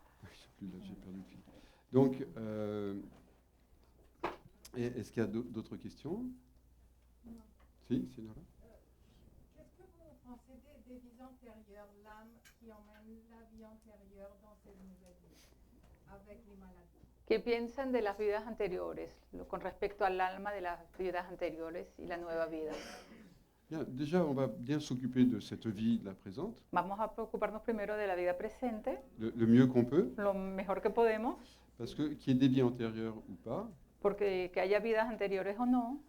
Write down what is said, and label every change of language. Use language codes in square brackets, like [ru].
[fr] je sais plus, là, j'ai perdu le fil. Donc, est-ce qu'il y a d'autres questions? Non. Si, c'est là. Qu'est-ce que vous pensez des vies antérieures, l'âme qui emmène la vie antérieure dans cette nouvelle vie, avec les maladies? [es] ¿Qué piensan de las vidas anteriores, con respecto al alma de las vidas anteriores y la nueva vida? [fr] Bien, déjà, on va bien s'occuper de cette vie, la présente, [es] Vamos a preocuparnos primero de la vida presente, [fr] le mieux qu'on peut, [es] lo mejor que podemos, [fr] parce que qu'il y ait des vies antérieures ou pas, [es] porque que haya vidas anteriores o no,